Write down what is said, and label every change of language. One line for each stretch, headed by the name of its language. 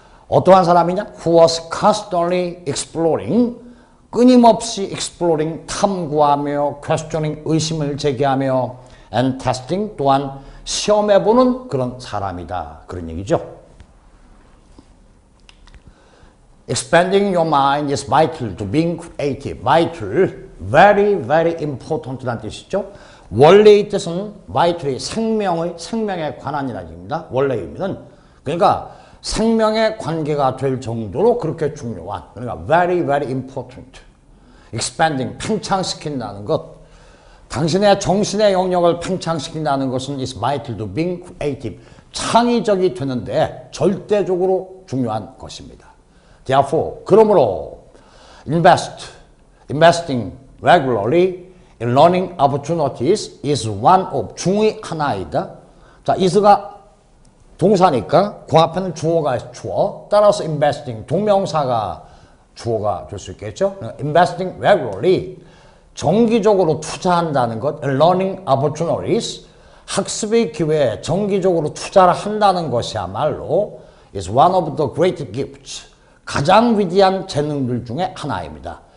Korean: 어떠한 사람이냐?
English: Who was constantly exploring,
Korean: 끊임없이 exploring, 탐구하며 questioning, 의심을 제기하며
English: and testing,
Korean: 또한 시험해보는 그런 사람이다 그런 얘기죠.
English: Expanding your mind is vital to being creative. vital, very, very important
Korean: 라는 뜻이죠. 원래의 뜻은 vital이 생명에 관한이라는 얘기입니다. 원래 의미는. 그러니까 생명의 관계가 될 정도로 그렇게 중요한, 그러니까
English: very, very important.
Korean: expanding, 팽창시킨다는 것. 당신의 정신의 영역을 팽창시킨다는 것은
English: is vital to being creative.
Korean: 창의적이 되는데 절대적으로 중요한 것입니다.
English: Therefore,
Korean: 그러므로
English: investing regularly in learning opportunities is one of
Korean: 중의 하나이다. 자, is가 동사니까 그 앞에는 주어가 있어, 주어. 따라서 investing, 동명사가 주어가 될 수 있겠죠. investing regularly, 정기적으로 투자한다는 것, learning opportunities, 학습의 기회에 정기적으로 투자를 한다는 것이야말로
English: is one of the great gifts,
Korean: 가장 위대한 재능들 중에 하나입니다.